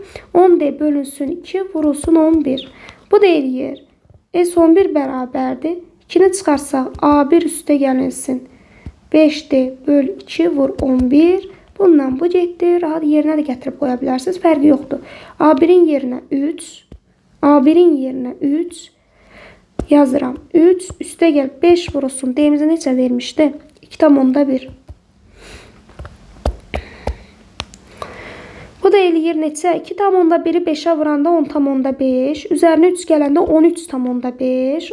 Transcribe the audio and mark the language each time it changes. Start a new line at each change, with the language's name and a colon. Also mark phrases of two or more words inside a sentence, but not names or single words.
Azerbaijani: 10D bölünsün 2 vurulsun 11. Bu da eləyir. S11 bərabərdir. 2-ni çıxarsaq A1 üstə gəlinsin. 5D böl 2 vur 11. Bundan bu getdi. Rahat yerinə də gətirib qoya bilərsiniz. Fərqi yoxdur. A1-in yerinə 3. A1-in yerinə 3. Yazıram. 3 üstə gəl 5 vurulsun. D-imizə neçə vermişdi? 2,1. Bu da eləyir neçə? 2,1-i 5-ə vuranda 10,5. Üzərinə 3 gələndə 13,5.